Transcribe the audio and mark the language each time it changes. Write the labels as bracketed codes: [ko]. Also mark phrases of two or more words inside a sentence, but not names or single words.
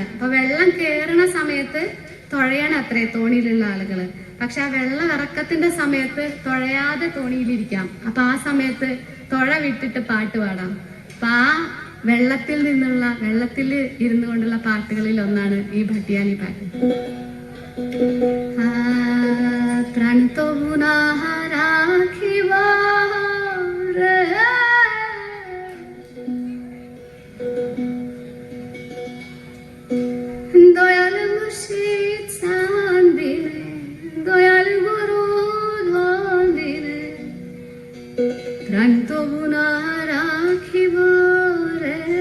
[ml] അപ്പൊ വെള്ളം കയറുന്ന സമയത്ത് തുഴയാണ് അത്രേ തോണിയിലുള്ള ആളുകള്. പക്ഷെ ആ വെള്ളം ഇറക്കത്തിന്റെ സമയത്ത് തുഴയാതെ തോണിയിലിരിക്കാം. അപ്പൊ ആ സമയത്ത് തുഴ വിട്ടിട്ട് പാട്ട് പാടാം. അപ്പൊ ആ വെള്ളത്തിൽ ഇരുന്നു കൊണ്ടുള്ള പാട്ടുകളിൽ ഒന്നാണ് ഈ ഭട്ടിയാലി പാട്ട്. [bn] দয়াল মুর্শিদ চান দিলে, দয়াল গুরু ধন দিলে, প্রাণ তবু না রাখিব রে,